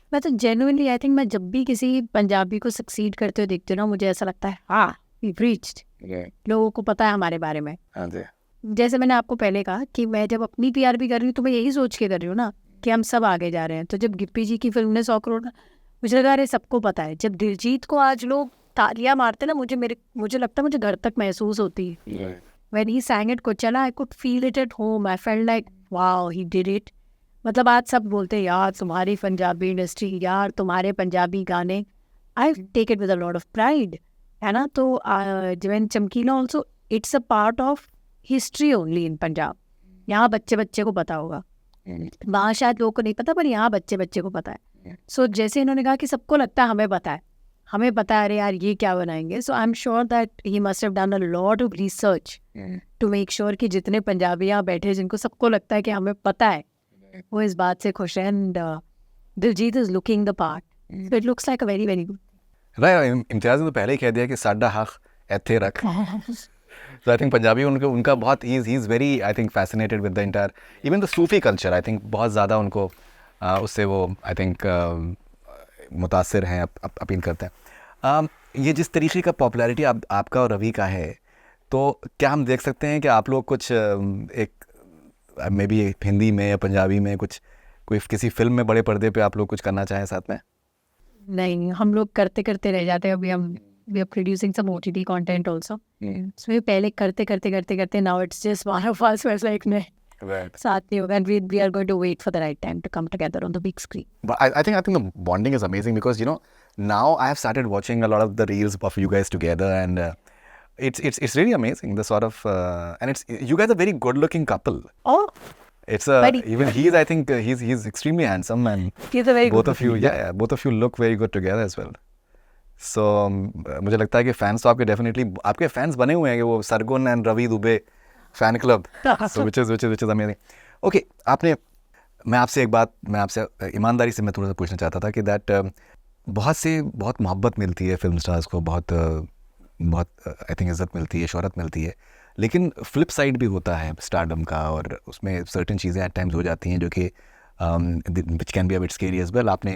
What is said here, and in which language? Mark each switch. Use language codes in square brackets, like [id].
[hi] मैं तो [en] genuinely I think [hi] मैं जब भी किसी पंजाबी को सक्सीड करते हुए देखती हूँ ना, मुझे ऐसा लगता है हाँ [en] we reached, [hi] लोगों को पता है हमारे बारे में। हाँ जी। जैसे मैंने आपको पहले कहा कि मैं जब अपनी पीआरपी कर रही हूँ तो मैं यही सोच के कर रही हूँ ना कि हम सब आगे जा रहे हैं। तो जब गिप्पी जी की फिल्म ने 100 करोड़, मुझे लगा अरे सबको पता है। जब दिलजीत को आज लोग तालियां मारते ना, मुझे लगता है मुझे घर तक महसूस होती है [en] when he sang it Coachella, I could feel it at home. I felt like, wow, he did it. [hi] मतलब आज सब बोलते हैं यार तुम्हारी पंजाबी इंडस्ट्री, यार तुम्हारे पंजाबी गाने. [en] I take it with a lot of pride, [hi] है ना. तो [en] when Chamkila also, it's a part of history only in Punjab. [hi] यहाँ बच्चे बच्चे को पता होगा, वहाँ शायद लोगों को नहीं पता, पर यहाँ बच्चे बच्चे को पता है. सो जैसे इन्होंने कहा कि सबको लगता है हमें पता है, हमें पता है, अरे यार ये क्या बनाएंगे. [en] so I am sure that he must have done a lot of research to make sure [hi] कि जितने पंजाबी यहाँ बैठे जिनको सबको लगता है कि हमें पता है, वो इस बात से खुश है. [en] And Diljit is looking the part, so it looks like a very very good. [hi] Right, इम्तियाज़ ने तो पहले ही कह दिया कि [pa] साडा हक एथे रख. [en] So I think [hi] पंजाबी उनका बहुत [en] he is very I think fascinated with the entire even the Sufi culture. I think [hi] बहुत ज़्यादा उनको उससे वो I think मुतासिर हैं, अपील करते हैं. ये जिस तरीके का पॉपुलैरिटी आपका और रवि का है, तो क्या हम देख सकते हैं कि आप लोग कुछ एक मे बी हिंदी में या पंजाबी में कोई किसी फिल्म में बड़े पर्दे पे आप लोग कुछ करना चाहें साथ में? नहीं, हम लोग करते करते रह जाते हैं. अभी हम [en] we are producing some OTT content also. So we [hi] पहले करते [en] now it's just one of us who's like [hi] नहीं, साथ नहीं होगा. [en] And we are going to wait for the right time to come together on the big screen. But I think the bonding is amazing because now I have started watching a lot of the reels of you guys together, and it's really amazing the sort of and it's you guys are a very good looking couple. Oh, it's even I think he's extremely handsome, and he's a very both good of you both of you look very good together as well. [hi] So मुझे लगता है कि fans तो आपके definitely आपके fans बने हुए हैं कि वो Sargun and Ravi Dubey fan club, [en] so which is amazing. [hi] Okay, मैं आपसे ईमानदारी से मैं थोड़ा सा पूछना चाहता था कि बहुत मोहब्बत मिलती है फिल्म स्टार्स को, बहुत [en] I think [hi] इज़्ज़त मिलती है, शोहरत मिलती है, लेकिन फ्लिप साइड भी होता है स्टारडम का, और उसमें सर्टेन चीज़ें एट टाइम्स हो जाती हैं जो कि [en] which can be a bit scary as well.